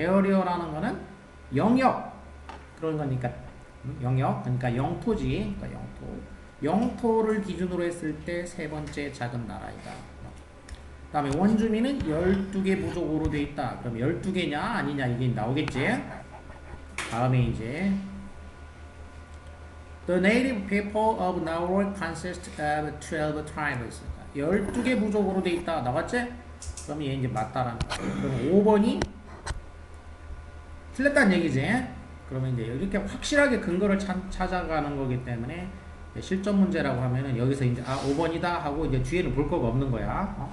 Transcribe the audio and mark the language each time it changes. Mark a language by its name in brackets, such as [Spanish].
[Korean] 에어리어라는 거는 영역 그런 거니까 영역. 그러니까 영토지. 그러니까 영토를 기준으로 했을 때 세 번째 작은 나라이다. 그 다음에 원주민은 12개 부족으로 돼 있다. 그럼 12개냐 아니냐 이게 나오겠지. 다음에 이제 [English] The native people of Nauru consist of 12 tribes. [Korean] 12개 부족으로 돼 있다. 나왔지? 그럼 얘 이제 맞다라는 거야. 그럼 5번이 틀렸다는 얘기지. 그러면 이제 이렇게 확실하게 근거를 찾아가는 거기 때문에 실전 문제라고 하면은 여기서 이제 5번이다 하고 이제 뒤에는 볼 거가 없는 거야.